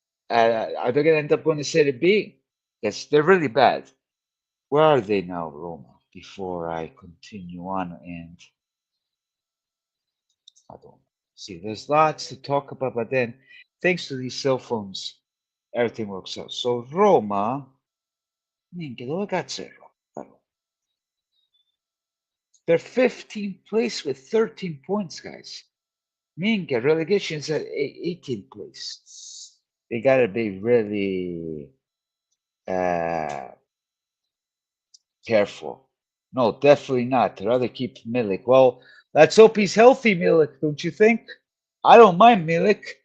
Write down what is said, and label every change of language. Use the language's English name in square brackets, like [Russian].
[English] Are they gonna end up going to Serie B? Yes, they're really bad. Where are they now, Roma? Before I continue on, and I don't see. There's lots to talk about, but then thanks to these cell phones, everything works out. [Italian] So Roma, minchia, dove cazzo è Roma? [English] They're 15th place with 13 points, guys. Minchia, relegation's at 18th place. They gotta be really uh, careful. No, definitely not. I'd rather keep Milik. Well, let's hope he's healthy, Milik, don't you think? I don't mind Milik.